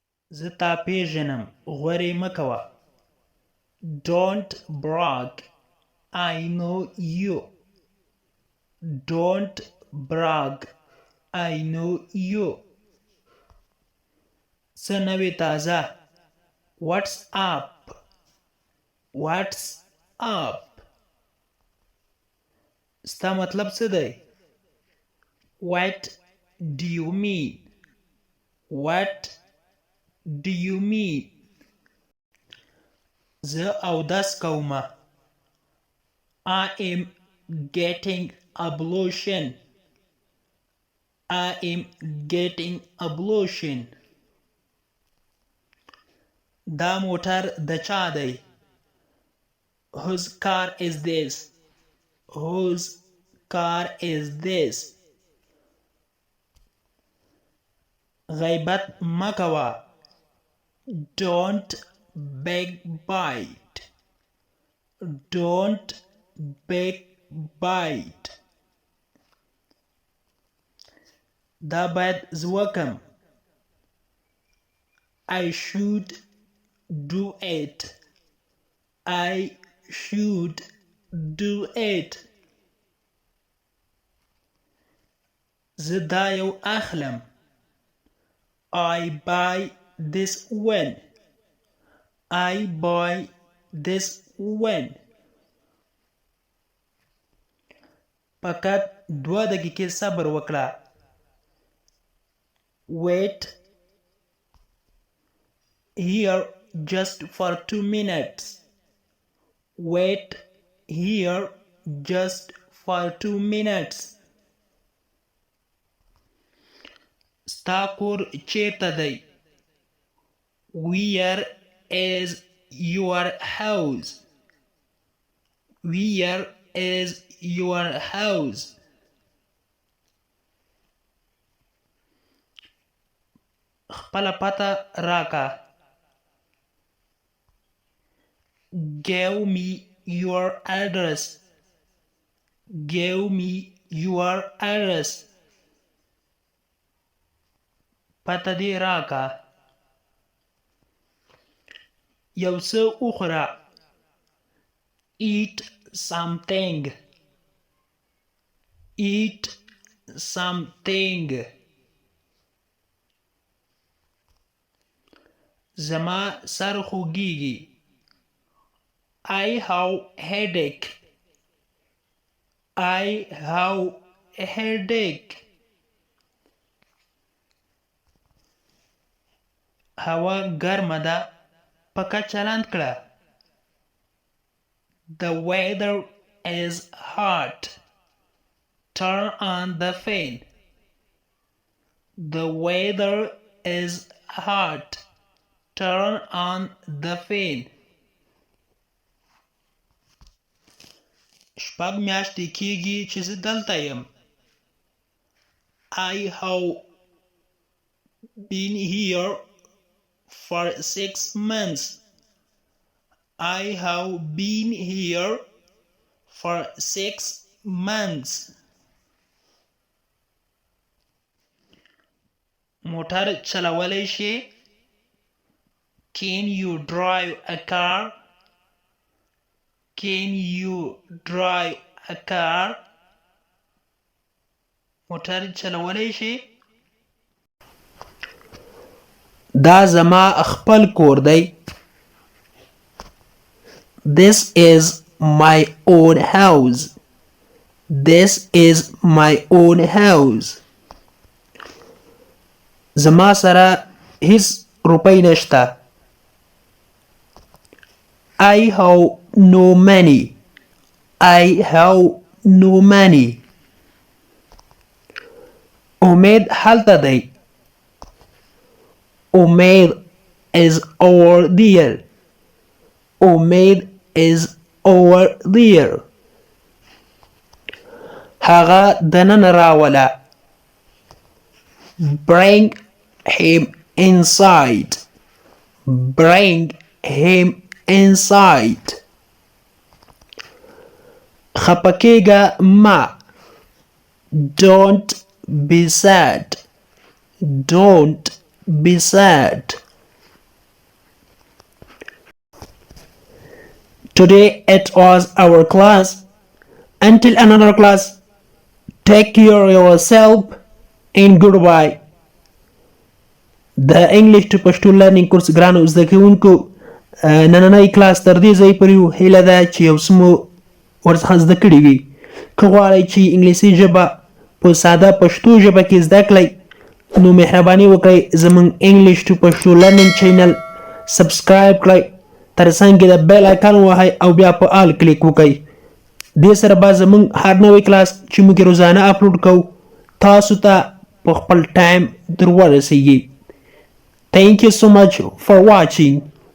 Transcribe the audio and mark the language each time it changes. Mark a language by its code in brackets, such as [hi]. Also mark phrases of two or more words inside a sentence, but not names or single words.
[ps] زه تا پیژنم غورې مه کوه. [en] Don't brag. I know you. Don't brag. I know you. [ps] څه نوې تازه. [en] What's up? What's up? [ps] ستا مطلب څه دی؟ [en] What do you mean? What do you mean? [ps] زه اودس کومه. [en] I am getting ablution. I am getting ablution. [ps] دا موټر د چا دی؟ [en] Whose car is this? Whose car is this? [ps] غیبت مه کوه. [en] Don't backbite. Don't backbite. [ps] دا باید زه وکم. [en] I should do it. I should do it. [ps] زه دا یو اخلم. [en] I buy this one. I buy this one. [ps] فقط 2 دقیقې صبر وکړه. [en] Wait here just for 2 minutes. Wait here just for 2 minutes. [ps] ستا کور چیرته دی؟ [en] Where is your house? Where is your house? [ps] خپله پته راکه. [en] Give me your address. Give me your address. [ps] پته دې راکه. یو څه وخوره. [en] Eat something. Eat something. [ps] زما سر خوږیږي. [en] I have headache. I have headache. [ps] هوا ګرمه ده. پکه چلند کړه. [en] The weather is hot. Turn on the fan. The weather is hot. Turn on the fan. [ps] شپږ میاشتې کیږي چې زه دلته یم. [en] I have been here for 6 months. I have been here for 6 months. [ps] موټر چلولی شې؟ [en] Can you drive a car? Can you drive a car? [ps] موټر چلولی شې؟ دا زما خپل کور دی. [en] This is my own house. This is my own house. [ps] زما سره هیڅ روپۍ نشته. [en] I have no money. I have no money. [ps] امید هلته دی. [en] امید is over there. امید is over there. [ps] هغه دننه راوله. [en] Bring him inside. Bring him inside. [ps] خپه کېږه مه. [en] Don't be sad. Don't be sad. Today it was our class. Until another class, take care of yourself and goodbye. [ps] د انګلیش ټو پښتو لرنینګ کورس ګرانو زده کوونکو نننی کلاس تر دې ځای پورې و. هیله ده چې یو څه مو ورڅخه زده کړي وي. که غواړئ چې انګلیسي ژبه په ساده پښتو ژبه کې زده کړئ نو مهرباني وکړئ زموږ انګلیش ټو پښتو لرنینګ چینل سبسکرایب کړئ، تر څنګ کې د [en] bell icon [ps] ووهئ او بیا په [en] all click [ps] وکړئ. دې سره به زموږ هر نوی کلاس چې موږ روزانه اپلوډ کوو تاسو ته په خپل ټایم در ورسیږي. [en] Thank you so much for watching.